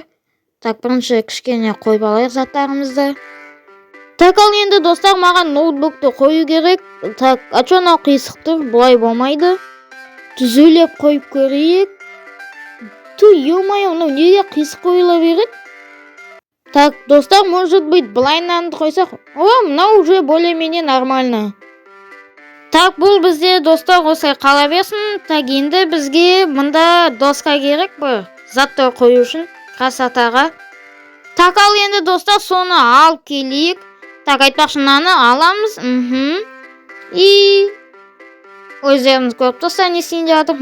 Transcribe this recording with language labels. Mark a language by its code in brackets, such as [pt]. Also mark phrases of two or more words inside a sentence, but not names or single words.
[kk] Так, бірінші кішкене қойып алайық заттарымызды. Так, ал енді достар, маған ноутбукты қою керек. Так, анау қисық тұр, бұлай болмайды. Түзелеп қойып көрейік. Ё-моё, неге қисық қойыла береді? Так, достар, [ru] может быть, [kk] былайынан қойсақ. Мынау [ru] уже более-менее нормально. [kk] Так, бұл бізде достар осылай қала берсін. Так, енді бізге мында доска керек бір заттар қою үшін, красотаға. Так, ал енді достар, соны алып келейік. Так, айтпақшы, мынаны аламыз. И өздеріңіз көріп тұрсыздар, не істейін деп жатыр.